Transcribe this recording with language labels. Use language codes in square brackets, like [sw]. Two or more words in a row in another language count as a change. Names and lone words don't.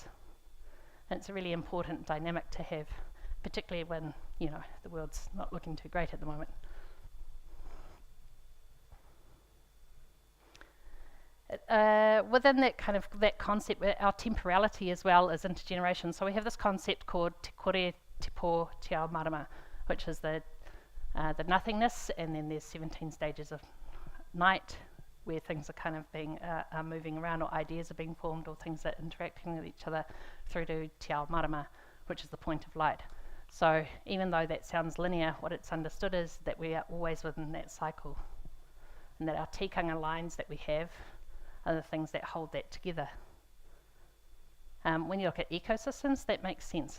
[en] And it's a really important dynamic to have, particularly when, the world's not looking too great at the moment. Within that concept, our temporality as well is intergeneration. So we have this concept called [mi] te kore, te pō, te ao marama, [en] which is the nothingness, and then there's 17 stages of night where things are kind of being are moving around, or ideas are being formed, or things are interacting with each other, through to [mi] te ao marama, [en] which is the point of light. So even though that sounds linear, what it's understood is that we are always within that cycle, and that our tikanga lines that we have are the things that hold that together. When you look at ecosystems, that makes sense.